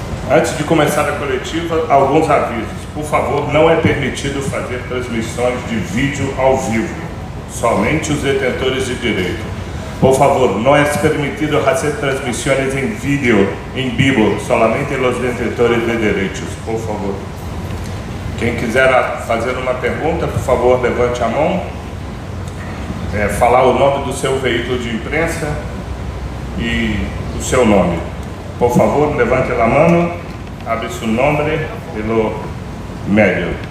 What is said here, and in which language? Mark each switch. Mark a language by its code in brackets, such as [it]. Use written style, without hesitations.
[pt] Antes de começar a coletiva, alguns avisos. Por favor, não é permitido fazer transmissões de vídeo ao vivo, somente os detentores de direito. [es] Por favor, no es permitido hacer transmisiones en vídeo, en vivo, solamente los detentores de derechos, por favor. [pt] Quem quiser fazer uma pergunta, por favor, levante a mão. Falar o nome do seu veículo de imprensa e o seu nome. Por favor, levante a mão, abre seu nome pelo médio.